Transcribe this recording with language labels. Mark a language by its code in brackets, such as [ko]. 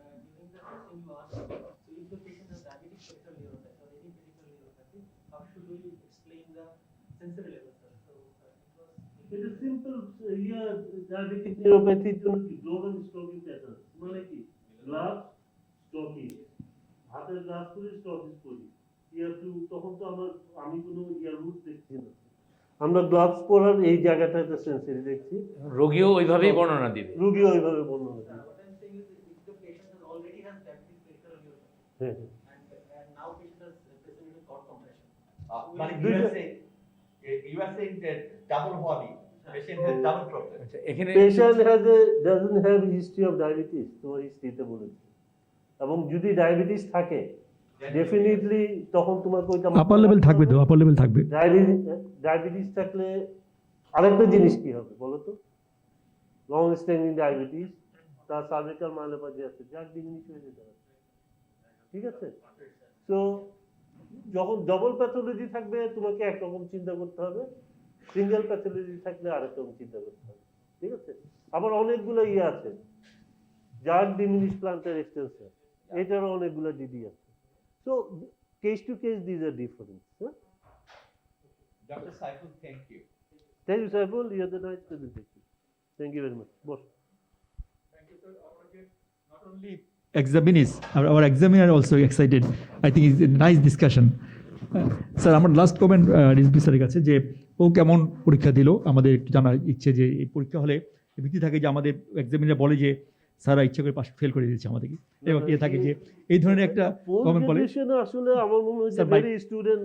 [en] During the question you asked, so if the patient has diabetic peripheral neuropathy or any peripheral neuropathy, how should we explain the sensory level, sir? So it was. it is simple, here, diabetic neuropathy [bn] জন্য কি global stocking pattern মানে কি glass stocking হাতের glass করে stocking করি ইয়ার two তখন তো আমি কোনো ইয়ার রুট দেখছি না আমরা গ্লাভস পরার এই জায়গাটাতে সেন্সরি দেখছি রোগীও ওইভাবেই বর্ণনা দিবে। রোগী ওইভাবে বর্ণনা করে। [en] What I'm saying is, if the patient has already has diabetic peripheral neuropathy, [bn] হ্যাঁ [en] and now patient has present with cord compression. [bn] মানে [en] you are saying that double body patient has double problem. [bn] আচ্ছা, এখানে [en] patient doesn't have history of diabetes [bn] তোমার হিস্ট্রিতে বলেছে এবং যদি diabetes থাকে definitely তখন তোমাকে ওইটা আপার লেভেল থাকবে তো, আপার লেভেল থাকবে। ডায়াবেটিস থাকলে আরেকটা জিনিস কি হবে বলো তো লং স্ট্যান্ডিং ডায়াবেটিস তার সার্ভিক্যাল মায়োপ্যাথি আছে যার ডিমিনিশ হয়ে যেতে পারে ঠিক আছে তো যখন ডবল প্যাথোলজি থাকবে তোমাকে একরকম চিন্তা করতে হবে সিঙ্গেল প্যাথোলজি থাকলে আরেক রকম চিন্তা করতে হবে ঠিক আছে আবার অনেকগুলো ইয়ে আছে যার ডিমিনিশ প্লান্টার এক্সটেনশন এটারও অনেকগুলো ডিডি আছে [en] So case to case these are different Dr. Saiful, thank you. Thank you Saiful you are the nice presentation thank you very much boss Thank you, sir. Not only Examinees, our examiner also excited. I think it's a nice discussion. [bn] Sir আমার last comment Rizvi স্যারের কাছে যে ও কেমন পরীক্ষা দিল আমাদের একটু জানার ইচ্ছে যে এই পরীক্ষা হলে ভীতি থাকে যে আমাদের এক্সামিনার বলে যে স্যারা ইচ্ছা করে পাস ফেল করে দিয়েছে আমাদেরকে এবং এ থাকে যে এই ধরনের একটা কমেন্ট বলে পোস্ট আসলে আমার মনে হয় [en] Sir, very student